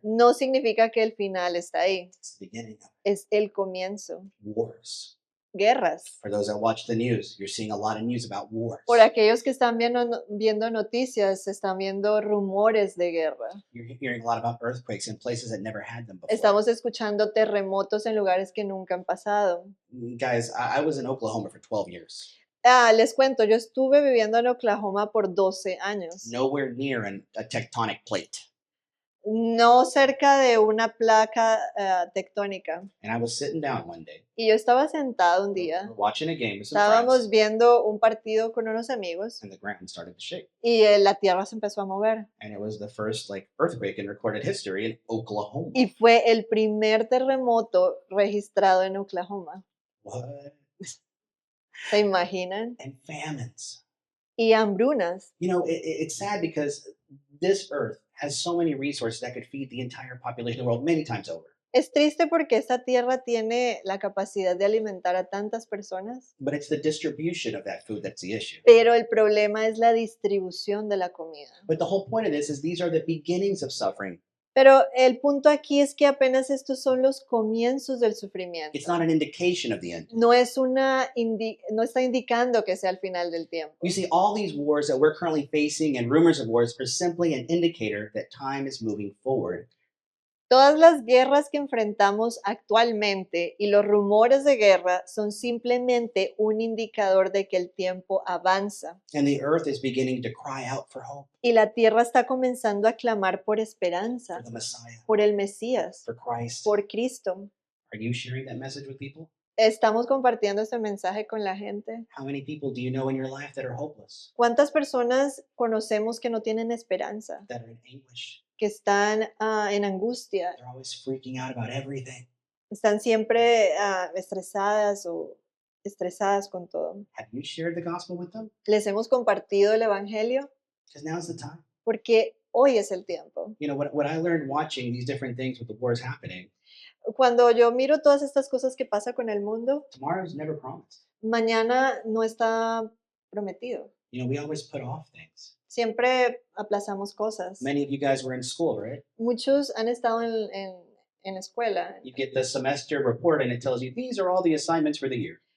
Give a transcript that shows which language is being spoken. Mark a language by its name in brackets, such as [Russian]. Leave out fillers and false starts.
[Spanish] No significa que el final está ahí. [English] It's the beginning of [Spanish] Es el comienzo. [English] wars. [Spanish] Guerras. [English] For those that watch the news, you're seeing a lot of news about wars. [Spanish] Por aquellos que están viendo noticias, están viendo rumores de guerra. [English] You're hearing a lot about earthquakes in places that never had them before. [Spanish] Estamos escuchando terremotos en lugares que nunca han pasado. [English] Guys, I was in Oklahoma for 12 years. [Spanish] Les cuento, yo estuve viviendo en Oklahoma por 12 años. [English] Nowhere near a tectonic plate. [Spanish] No cerca de una placa tectónica. [English] And I was sitting down one day. [Spanish] Y yo estaba sentada un día. [English] We're watching a game with some [Spanish] Estábamos [English] friends, [Spanish] viendo un partido con unos amigos [English] and the ground started to shake. [Spanish] y la tierra se empezó a mover. [English] And it was the first earthquake in recorded history in Oklahoma. [Spanish] Y fue el primer terremoto registrado en Oklahoma. [English] What? [Spanish] ¿Se imaginan? [English] And famines. [Spanish] Y hambrunas. [English] You know, it's sad because this earth has so many resources that could feed the entire population of the world many times over. [Spanish] Es triste porque esta tierra tiene la capacidad de alimentar a tantas personas, [English] But it's the distribution of that food that's the issue. [Spanish] pero el problema es la distribución de la comida. [English] But the whole point of this is these are the beginnings of suffering. [Spanish] Pero el punto aquí es que apenas estos son los comienzos del sufrimiento. [English] It's not an indication of the end. [Spanish] No está indicando que sea el final del tiempo. [English] You see, all these wars that we're currently facing and rumors of wars are simply an indicator that time is moving forward. [Spanish] Todas las guerras que enfrentamos actualmente y los rumores de guerra son simplemente un indicador de que el tiempo avanza [English] And the earth is beginning to cry out for hope, [Spanish] y la tierra está comenzando a clamar por [English] for [Spanish] esperanza, [English] the Messiah, [Spanish] por el Mesías, [English] for Christ. [Spanish] por Cristo. [English] Are you sharing that message with people? [Spanish] ¿Estamos compartiendo este mensaje con la gente? [English] How many people do you know in your life that are hopeless, [Spanish] ¿Cuántas personas conocemos que no tienen esperanza, [English] that are in anguish? [Spanish] que están en angustia, [English] They're always freaking out about everything. [Spanish] están siempre estresadas o estresadas con todo? [English] Have you shared the gospel with them? [Spanish] ¿Les hemos compartido el Evangelio? [English] Because now's the time. [Spanish] Porque hoy es el tiempo. [English] You know, what I learned watching these different things with the wars happening, [Spanish] Cuando yo miro todas estas cosas que pasa con el mundo, [English] tomorrow's never promised. [Spanish] mañana no está prometido. [English] You know, we always put off things. [Spanish] Siempre aplazamos cosas. [English] Many of you guys were in school, right? [Spanish] Muchos han estado en escuela. [English] You get the semester report and it tells you these are all the assignments for the year.